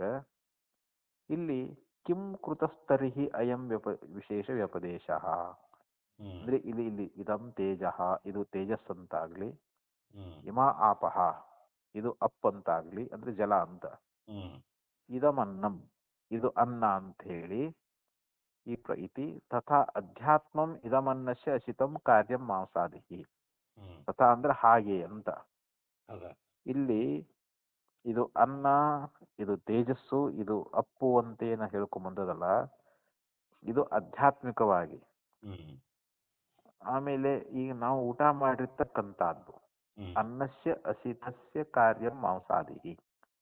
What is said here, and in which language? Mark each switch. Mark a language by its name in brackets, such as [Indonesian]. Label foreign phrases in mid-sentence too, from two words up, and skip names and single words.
[Kannada] ಇಲ್ಲಿ [Sanskrit] ಕಿಂ ಕೃತಸ್ತರಿಹಿ ಅಯಂ ವಿಶೇಷ ವ್ಯಪದೇಶ [Kannada] ಅಂದ್ರೆ ಇಲ್ಲಿ [Sanskrit] ಇದಂ ತೇಜಃ [Kannada] ಇದು ತೇಜಸ್ ಅಂತಾಗ್ಲಿ, [Sanskrit] ಇಮಾ ಆಪಹ [Kannada] ಇದು ಅಪ್ ಅಂತಾಗ್ಲಿ ಅಂದ್ರೆ ಜಲ ಅಂತ, ಇದಮನ್ನಂ ಇದು ಅನ್ನ ಅಂತ ಹೇಳಿ ಈ [Sanskrit] ಇತಿ ತಥಾ ಅಧ್ಯಾತ್ಮಂ ಇದಮನ್ನಸ್ಯ ಅಸಿತಂ ಕಾರ್ಯಂ ಮಾಂಸಾದಿಹಿ. [Kannada] ತಥಾ ಅಂದ್ರೆ ಹಾಗೆ ಅಂತ. ಇಲ್ಲಿ ಇದು ಅನ್ನ, ಇದು ತೇಜಸ್ಸು, ಇದು ಅಪ್ಪು ಅಂತೇನ ಹೇಳ್ಕೊಂಬಂದದಲ್ಲ, ಇದು ಆಧ್ಯಾತ್ಮಿಕವಾಗಿ. ಆಮೇಲೆ ಈಗ ನಾವು ಊಟ ಮಾಡಿರ್ತಕ್ಕಂಥದ್ದು [Sanskrit] ಅನ್ನಸ್ಯ ಅಸಿತಸ್ಯ ಕಾರ್ಯಂ ಮಾಂಸಾದಿಹಿ.